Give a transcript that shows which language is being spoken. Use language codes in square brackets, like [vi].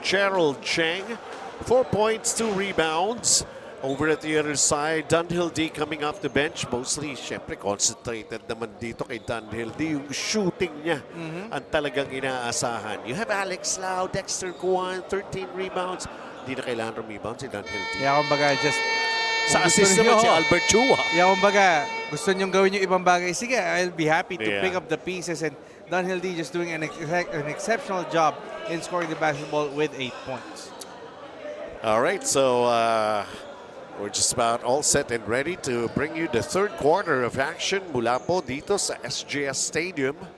[en] Gerald Cheng, 4 points, 2 rebounds. Over at the other side, Dunhill D coming off the bench. [tl] Mostly, syempre, concentrated naman dito kay Dunhill D. Yung shooting niya ang talagang inaasahan. [en] You have Alex Lau, Dexter Guan, 13 rebounds. [tl] Hindi na kailangan rebound si Dunhill D. [en] Yeah, kumbaga, just... [tl] Sa assist naman si Albert Chua. Yeah, kumbaga, gusto niyong gawin yung ibang bagay. Sige, [en] I'll be happy to pick up the pieces. And Dunhill D just doing an exceptional job in scoring the basketball with 8 points. All right, so we're just about all set and ready to bring you the third quarter of action [tl] mula po dito sa [en] SGS Stadium.